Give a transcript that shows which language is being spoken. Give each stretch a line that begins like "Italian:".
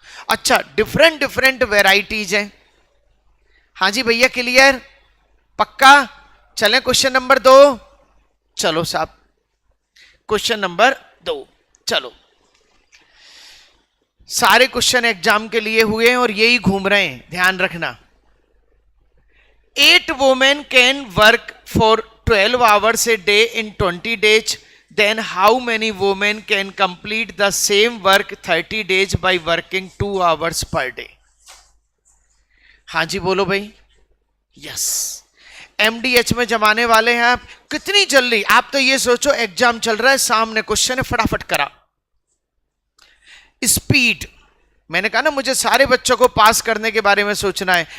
Hindi: अच्छा, different different varieties हैं। हाँ जी भैया, क्लियर? पक्का? चलें क्वेश्चन नंबर 2। चलो साहब, क्वेश्चन नंबर 2, चलो। सारे क्वेश्चन एग्जाम के लिए हुए हैं और यही घूम रहे हैं, ध्यान रखना।
English: 8 women can work for 12 hours a day in 20 days, then how many women can complete the same work 30 days by working 2 hours per day?
Hindi: हाँ जी बोलो भाई। यस, एमडीएच में जमाने वाले हैं आप। कितनी जल्दी, आप तो ये सोचो एग्जाम चल रहा है, सामने क्वेश्चन है, फटाफट करा। स्पीड, मैंने कहा ना मुझे सारे बच्चों को पास करने के बारे में सोचना है।